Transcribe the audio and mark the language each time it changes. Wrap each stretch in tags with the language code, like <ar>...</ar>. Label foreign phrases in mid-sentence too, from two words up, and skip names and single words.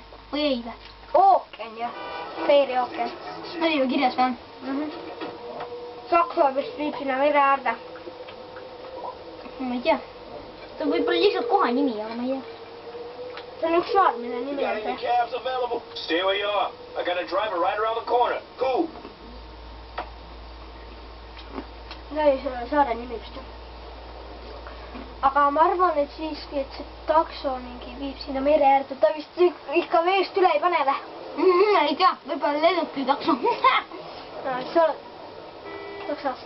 <et>Või ei või? Ooken ju. Feeri ooken. Oli ju kirjas või? Saksa vist viib sinna mere äärde. Ma ei tea. Ta on võib-olla lihtsalt koha nimi, aga ma ei tea. See on üks saar, mille nimi on see.</et> <en>Cabs available. Stay where you are. I got a driver right around the corner. Who?</en> <et>See oli selle saare nimi vist. Aga ma arvan, et siiski, et see takso mingi viib sinna mere äärde. Ta vist ikka veest üle ei pane või? Ei tea, võib-olla lennuki takso. See on taksosse.</et>